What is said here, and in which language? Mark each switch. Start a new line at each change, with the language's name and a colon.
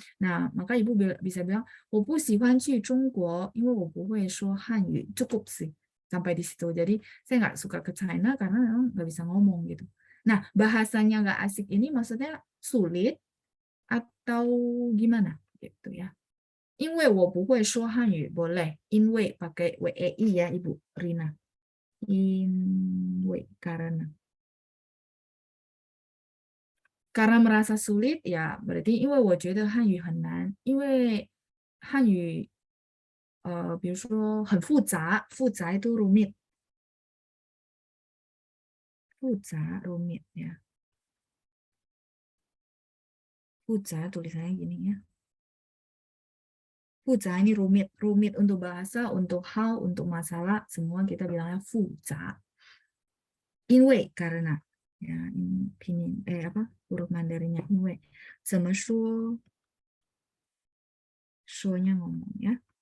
Indonesian: Nah maka ibu bisa bilang,
Chinese: 我不喜欢去中国，因为我不会说汉语，
Indonesian: cukup sih sampai di situ. Jadi saya nggak suka ke China karena memang nggak bisa ngomong gitu. Nah, bahasanya nggak asik ini maksudnya sulit atau gimana gitu ya.
Chinese: 因为我不会说汉语
Indonesian: boleh. 因为 pakai WEI ya Ibu Rina.
Chinese: 因为
Indonesian: karena merasa sulit ya berarti
Chinese: 因为我觉得汉语很难，因为汉语比如说很复杂，复杂
Indonesian: itu rumit,
Chinese: 复杂
Indonesian: rumit ya. 复杂 tulisannya gini ya. 复杂 ini rumit, rumit untuk bahasa, untuk hal, untuk masalah, semua kita bilangnya 复杂。因为 karena ya ini pinyin apa huruf Mandarinnya
Chinese: 因为怎么说 说
Indonesian: nya ngomong ya.